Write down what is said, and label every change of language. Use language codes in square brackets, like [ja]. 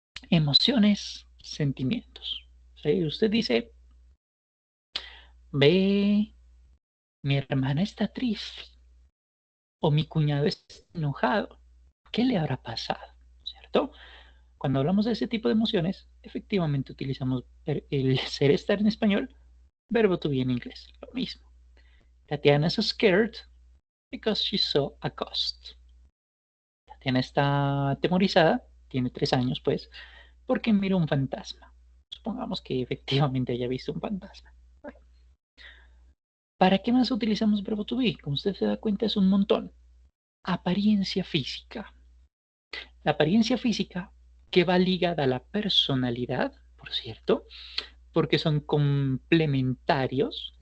[es] Emociones, sentimientos. ¿Sí? Usted dice, ve, mi hermana está triste o mi cuñado está enojado. ¿Qué le habrá pasado? ¿Cierto? Cuando hablamos de ese tipo de emociones, efectivamente utilizamos el ser estar en español, verbo to be en inglés, lo mismo. [en] Tatiana is scared because she saw a ghost. [es] Tatiana está atemorizada, tiene 3 años pues, porque miró un fantasma. Supongamos que efectivamente haya visto un fantasma. ¿Para qué más utilizamos verbo to be? Como usted se da cuenta es un montón. Apariencia física. La apariencia física que va ligada a la personalidad, por cierto, porque son complementarios.